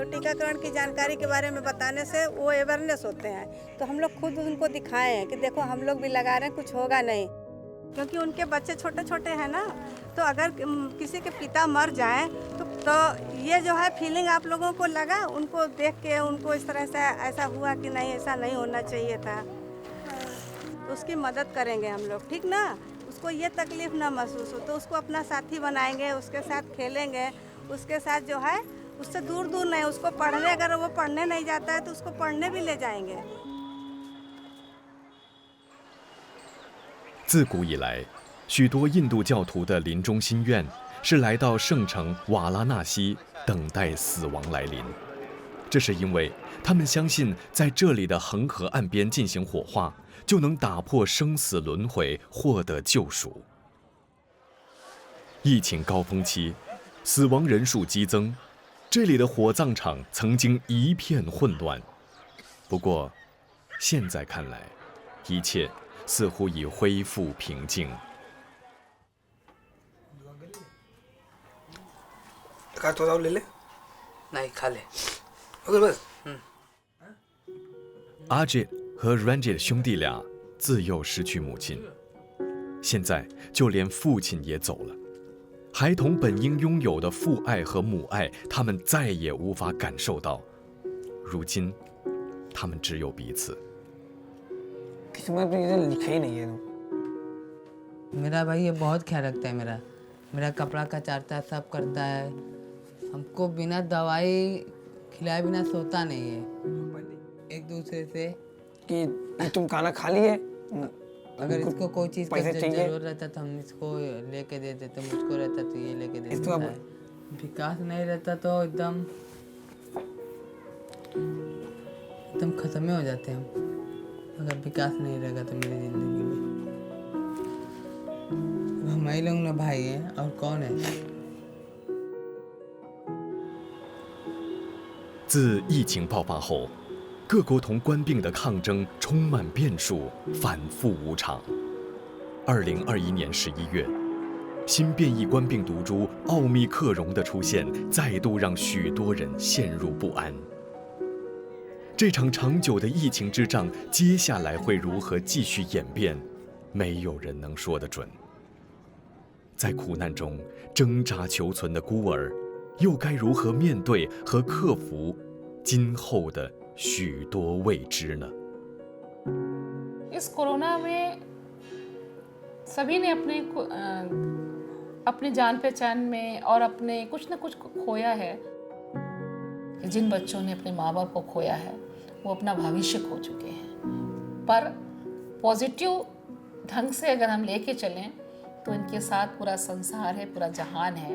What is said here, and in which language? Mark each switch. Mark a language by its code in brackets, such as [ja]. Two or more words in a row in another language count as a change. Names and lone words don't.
[hi] टीकाकरण की जानकारी के बारे में बताने से वो अवेयरनेस होते हैं, तो हम लोग खुद उनको दिखाए हैं कि देखो हम लोग भी लगा रहे हैं, कुछ होगा नहीं, क्योंकि उनके बच्चे छोटे छोटे हैं ना, तो अगर किसी के पिता मर जाएं तो ये जो है फीलिंग आप लोगों को लगा, उनको देख के उनको इस तरह से ऐसा हुआ कि नहीं ऐसा नहीं होना चाहिए था, तो उसकी मदद करेंगे हम लोग, ठीक ना। उसको ये तकलीफ़ ना महसूस हो तो उसको अपना साथी बनाएंगे, उसके साथ खेलेंगे, उसके साथ जो है उससे दूर दूर नहीं, उसको पढ़ने, अगर वो पढ़ने नहीं जाता है तो उसको पढ़ने भी ले जाएंगे। [zh] 自古以来，许多印度教徒的临终心愿是来到圣城瓦拉纳西等待死亡来临。这是因为他们相信，在这里的恒河岸边进行火化，就能打破生死轮回，获得救赎。疫情高峰期，死亡人数激增，这里的火葬场曾经一片混乱。不过，现在看来，一切似乎已恢复平静。 [hi] थोड़ा ले ले नहीं खा ले ओके बस [zh] 阿杰和 Ranjit 兄弟俩自幼失去母亲，现在就连父亲也走了。孩童本应拥有的父爱和母爱，他们再也无法感受到。如今，他们只有彼此。 [hi] किस्मत में इधर लिखा ही नहीं है। मेरा भाई ये बहुत ख्याल रखता है मेरा कपड़ा कचारता है, सब करता है। हमको बिना दवाई खिलाए बिना सोता नहीं है। एक दूसरे से कि तुम खाना खा लिए, अगर इसको कोई चीज़ का जरूरत रहता तो हम इसको लेके दे देते, मुझको रहता तो ये लेके दे देता है। विकास नहीं रहता तो एकदम खत्म ही हो जाते हैं हम। अगर विकास नहीं रहेगा तो मेरी ज़िंदगी में हम ही लोग ना भाई हैं और कौन है। [zh] 自疫情爆发后，各国同冠病的抗争充满变数，反复无常。2021年11月，新变异冠病毒株奥密克戎的出现，再度让许多人陷入不安。这场长久的疫情之仗，接下来会如何继续演变，没有人能说得准。在苦难中挣扎求存的孤儿，又该如何面对和克服今后的许多未知呢？ [hi] इस कोरोना में सभी ने अपने जान पहचान में और अपने कुछ न कुछ खोया है। जिन बच्चों ने अपने माँ बाप को खोया है वो अपना भविष्य खो चुके हैं, पर पॉजिटिव ढंग से अगर हम लेके चलें तो इनके साथ पूरा संसार है, पूरा जहान है।